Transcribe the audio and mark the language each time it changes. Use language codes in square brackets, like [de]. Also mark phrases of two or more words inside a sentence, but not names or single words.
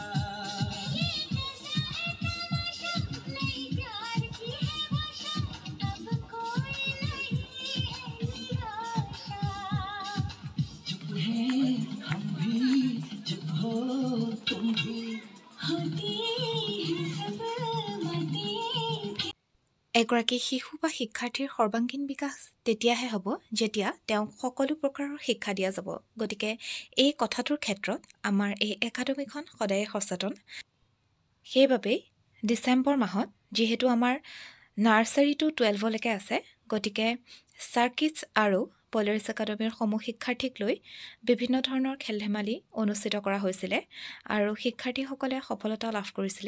[hi] ये कैसा है तमाशा, नई प्यार की है भाषा, अब कोई नहीं है निराशा। चुप है हम भी, चुप हो तुम भी, होती है सब बातें। [as] এগৰাকী শিশু বা শিক্ষাৰ্থীৰ সৰ্বাংগীন বিকাশ তেতিয়াহে হ'ব যেতিয়া তেওঁক সকলো প্ৰকাৰৰ শিক্ষা দিয়া যাব। গতিকে এই কথাটোৰ ক্ষেত্ৰত আমাৰ এই একাডেমীখন সদায়ে সচেতন। সেইবাবেই ডিচেম্বৰ মাহত যিহেতু আমাৰ [en] nursery to [as] 12লৈকে আছে, গতিকে চাৰ্কিটছ আৰু পলাৰিছ একাডেমীৰ সমূহ শিক্ষাৰ্থীক লৈ বিভিন্ন ধৰণৰ খেল ধেমালি অনুষ্ঠিত কৰা হৈছিলে আৰু শিক্ষাৰ্থীসকলে সফলতা লাভ কৰিছিলে।